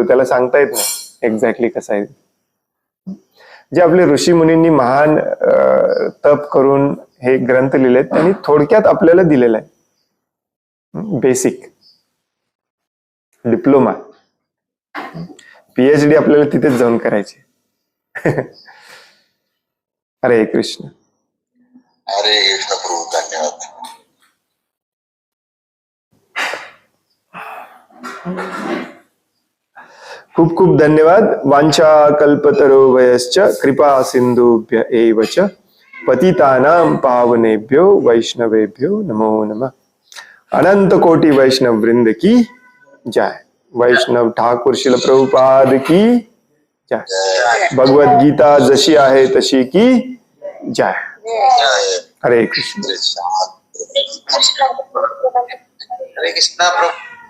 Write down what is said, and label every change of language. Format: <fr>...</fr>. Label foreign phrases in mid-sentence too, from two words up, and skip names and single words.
<mr>त्याला सांगता येत नाही एक्झॅक्टली कसं आहे. जे आपले ऋषी मुनींनी महान तप करून हे ग्रंथ लिहिलेत, त्यांनी थोडक्यात आपल्याला दिलेलं आहे.</mr> <en>basic diploma,</en> <mr>PhD आपल्याला तिथेच जाऊन करायची. हरे कृष्ण. हरे कृष्ण प्रभू, धन्यवाद. खूप खूप धन्यवाद.</mr> <sa>वांछा कल्पतरुभयश्च कृपा सिंधुभ्य एव च पतितानां पावनेभ्यो वैष्णवेभ्यो नमो नमः.</sa> <hi>अनंत कोटि वैष्णव वृंद की जय. वैष्णव ठाकुर शिल प्रभुपाद की जय. भगवत गीता जशी आहे तशी की जय.</hi> <mr>हरे कृष्ण. हरे कृष्णा प्रभू.</mr>